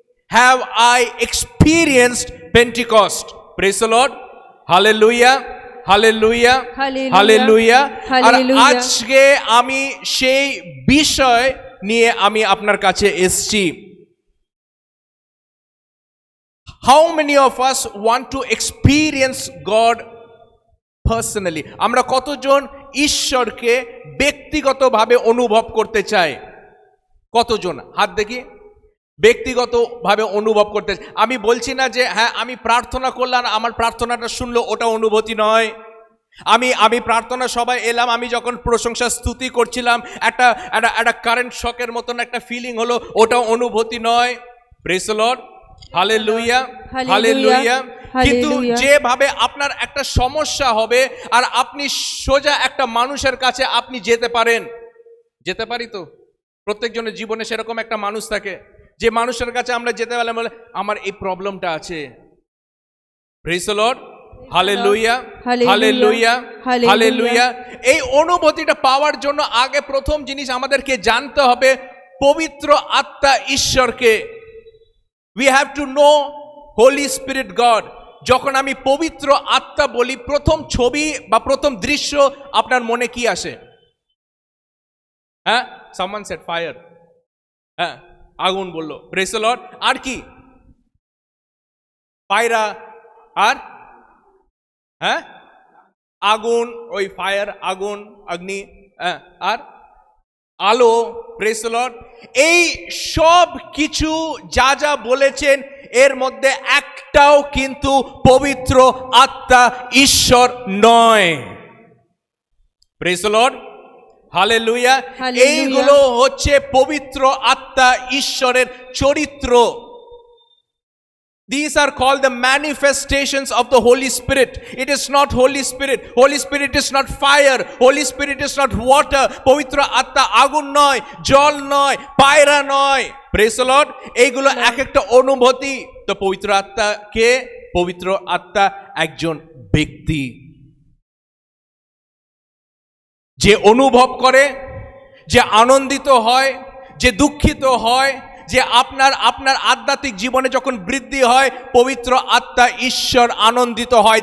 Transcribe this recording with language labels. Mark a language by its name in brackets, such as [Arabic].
[English] Have I experienced Pentecost? Praise the Lord, hallelujah hallelujah hallelujah. [Bangla] আর আজকে আমি সেই বিষয় নিয়ে আমি আপনার কাছে এসেছি। [English] How many of us want to experience God personally? [Bangla] আমরা কতজন ঈশ্বরকে ব্যক্তিগতভাবে অনুভব করতে চাই? কতজন? হাত দেখি। ব্যক্তিগতভাবে অনুভব করতে চাই। আমি বলছি না যে হ্যাঁ আমি প্রার্থনা করলাম, আমার প্রার্থনাটা শুনলো, ওটা অনুভূতি নয়। আমি প্রার্থনা সবাই এলাম, আমি যখন প্রশংসা স্তুতি করছিলাম, একটা কারেন্ট শকের মতন একটা ফিলিং হলো, ওটা অনুভূতি নয়। [English] Praise the Lord, hallelujah hallelujah. [Bangla] কিন্তু যেভাবে আপনার একটা সমস্যা হবে আর আপনি সোজা একটা মানুষের কাছে আপনি যেতে পারেন, যেতে পারি তো? প্রত্যেকজনের জীবনে সেরকম একটা মানুষ থাকে, যে মানুষের কাছে আমরা যেতে পারলে বলে আমার এই প্রবলেমটা আছে। [English] Praise the Lord, hallelujah hallelujah hallelujah. [Bangla] এই অনুভূতিটা পাওয়ার জন্য আগে প্রথম জিনিস আমাদেরকে জানতে হবে পবিত্র আত্মা ঈশ্বরকে। [English] We have to know Holy Spirit God. [Bangla] যখন আমি পবিত্র আত্মা বলি, প্রথম ছবি বা প্রথম দৃশ্য আপনার মনে কি আসে? হ্যাঁ, [English] someone said fire, [Bangla] হ্যাঁ আগুন বললো। [English] Praise the Lord. [Bangla] আর কি? পায়রা, আর হ্যাঁ আগুন, ওই ফায়ার, আগুন, অগ্নি, আর আলো। [English] Praise the Lord. [Bangla] এই সব কিছু যা যা বলেছেন এর মধ্যে একটাও কিন্তু পবিত্র আত্মা ঈশ্বর নয়। [English] praise the Lord, [Bangla] hallelujah. এইগুলো হচ্ছে পবিত্র আত্মা ঈশ্বরের চরিত্র। [English] These are called the manifestations of the Holy Spirit. It is not Holy Spirit. Holy Spirit is not fire. Holy Spirit is not water. [Bangla] পবিত্র আত্মা আগুন নয়, জল নয়, পায়রা নয়। [English] Praise the Lord. [Bangla] এইগুলো এক একটা অনুভূতি। তো পবিত্র আত্মা কে? পবিত্র আত্মা একজন ব্যক্তি, যে অনুভব করে, যে আনন্দিত হয়, যে দুঃখিত হয়, যে আপনার আধ্যাত্মিক জীবনে যখন বৃদ্ধি হয়, পবিত্র আত্মা ঈশ্বর আনন্দিত হয়।